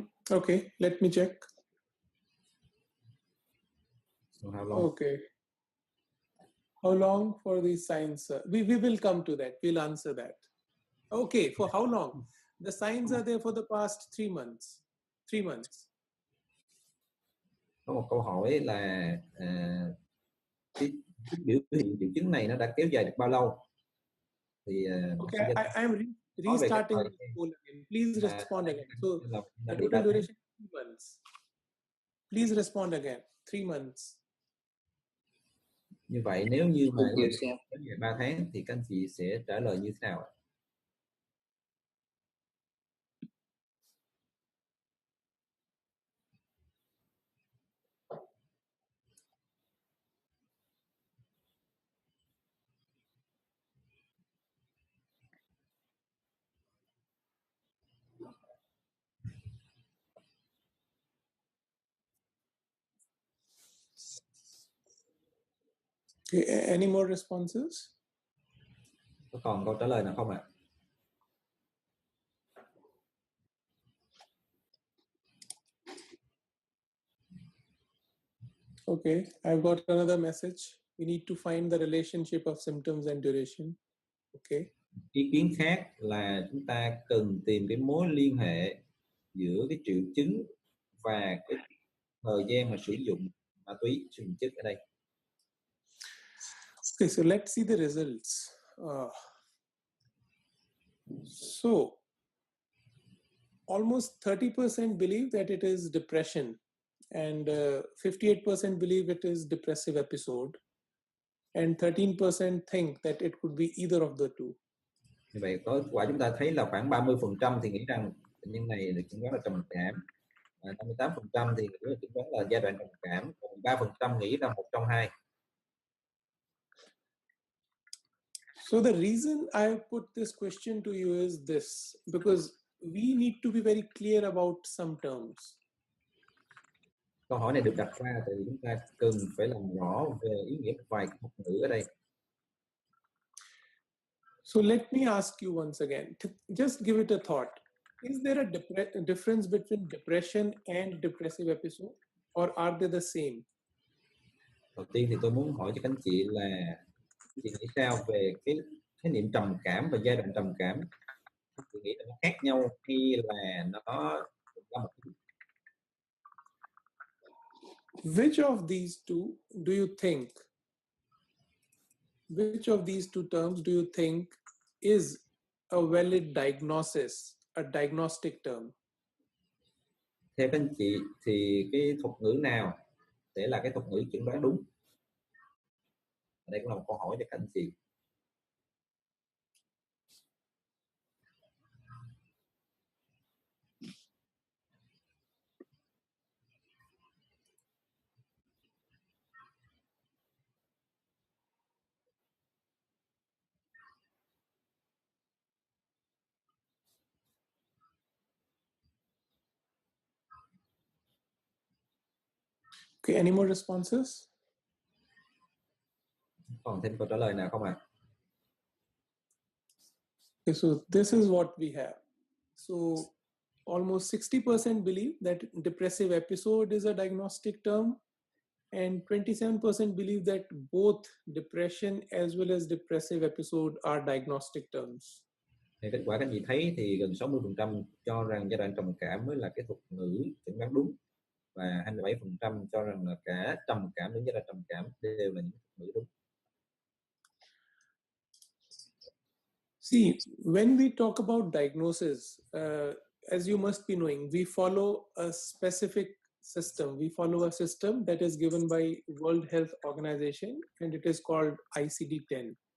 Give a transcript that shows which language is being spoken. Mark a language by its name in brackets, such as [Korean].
[English] Okay, let me check. So how long? Okay. How long for these signs? We will come to that. We'll answer that. Okay, for how long? The signs are there for the past 3 months. 3 months. [Vietnamese] Có một câu hỏi là cái biểu hiện triệu chứng này nó đã kéo dài được bao lâu? Thì [English] okay, I'm restarting the poll again. Please respond again. So the total duration 3 months. Please respond again. 3 months. [Vietnamese] Như vậy nếu như mà kéo dài 3 tháng thì các anh chị sẽ trả lời như thế nào? [English] Okay, any more responses? [Vietnamese] Có còn câu trả lời nào không ạ? [English] Okay, I've got another message. We need to find the relationship of symptoms and duration. Okay. [Vietnamese] Ý kiến khác là chúng ta cần tìm cái mối liên hệ giữa cái triệu chứng và cái thời gian mà sử dụng ma túy, sử dụng chất ở đây. [English] Okay, so let's see the results. So almost 30% believe that it is depression, and 58% believe it is depressive episode, and 13% think that it could be either of the two. [Vietnamese] Như vậy có quả chúng ta thấy là khoảng 30% thì nghĩ rằng bệnh nhân này được chẩn đoán là trầm cảm, 58% thì nghĩ là chẩn đoán là giai đoạn trầm cảm, còn 3% nghĩ là một trong hai. [English] So the reason I put this question to you is this, because we need to be very clear about some terms. [Vietnamese] Câu hỏi này được đặt ra thì chúng ta cần phải làm rõ về ý nghĩa một vài thuật ngữ ở đây. [English] So let me ask you once again, just give it a thought. Is there a difference between depression and depressive episode, or are they the same? [Vietnamese] Đầu tiên thì tôi muốn hỏi cho các anh chị là chị nghĩ sao về cái khái niệm trầm cảm và giai đoạn trầm cảm? Chị nghĩ là nó khác nhau hay là nó là một cái... [English] Which of these two do you think? Which of these two terms do you think is a valid diagnosis, a diagnostic term? [Vietnamese] Theo các anh chị thì cái thuật ngữ nào sẽ là cái thuật ngữ chẩn đoán đúng? Đây cũng là một câu hỏi cho các anh chị. [English] Okay, any more responses? [Vietnamese] Còn thêm câu trả lời nào không ạ? [English] Okay, so this is what we have. So almost 60% believe that depressive episode is a diagnostic term, and 27% believe that both depression as well as depressive episode are diagnostic terms. [Vietnamese] Thì kết quả các anh chị thấy thì gần 60% cho rằng giai đoạn trầm cảm mới là cái thuật ngữ chẩn đoán đúng, và 27% cho rằng là cả trầm cảm đến giai đoạn trầm cảm đều là những thuật ngữ đúng. [English] See, when we talk about diagnosis, as you must be knowing, we follow a specific system. We follow a system that is given by World Health Organization, and it is called ICD-10.